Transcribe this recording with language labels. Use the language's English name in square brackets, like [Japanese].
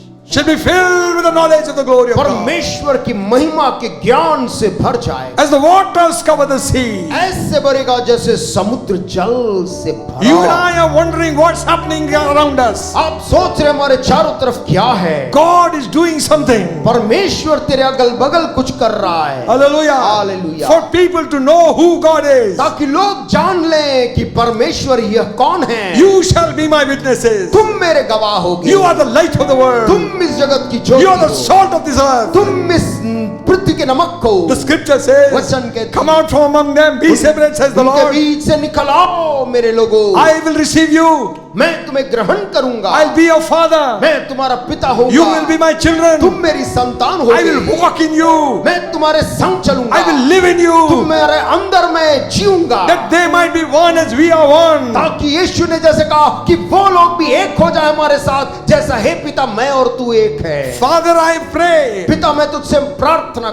[English] shall be filled with the knowledge of the glory of God. [Hindi] परमेश्वर की महिमा के ज्ञान से भर जाएगा। [English] As the waters cover the sea. [Hindi] ऐसे भरेगा जैसे समुद्र जल से भरा। [English] You and I are wondering what's happening around us. [Hindi] आप सोच रहे हमारे चारों तरफ क्या है? [English] God is doing something. [Hindi] परमेश्वर तेरे अगल बगल कुछ कर रहा है। [English] Hallelujah. Hallelujah. For people to know who God is. [Hindi] ताकि लोग जान लें कि परमेश्वर यह कौन है। [English] You shall be my witnesses. [Hindi] तुम मेरे गवाह होगे। [English] You are the light of the world. [Hindi] तुम इस जगत की ज्योति [English] You are the [Hindi] हो। [English] salt of this earth. [Hindi] तुम इस पृथ्वी के नमक हो। [English] The scripture says, [Hindi] वचन कहती है, [English] come out from among them, be separate, says the [Hindi] उनके [English] Lord. [Hindi] बीच से निकल आओ मेरे लोगों। [English] I will receive you. [Hindi] मैं तुम्हें ग्रहण करूंगा। [English] I'll be your father. [Hindi] मैं तुम्हारा पिता होऊंगा। [English] You will be my children. [Hindi] तुम मेरी संतान होगे। [English] I will walk in you. [Hindi] मैं तुम्हारे संग चलूंगा। [English] I will live in you. [Hindi] तुम मेरे अंदर में जीऊंगा। [English] That they might be one as we are one. [Hindi] ताकि यीशु ने जैसे कहा कि वो लोग भी एक हो जाए हमारे साथ, जैसा हे पिता मैं और तू एक है। [English] Father, I pray [Hindi] पिता मैं तुझसे प्रार्थना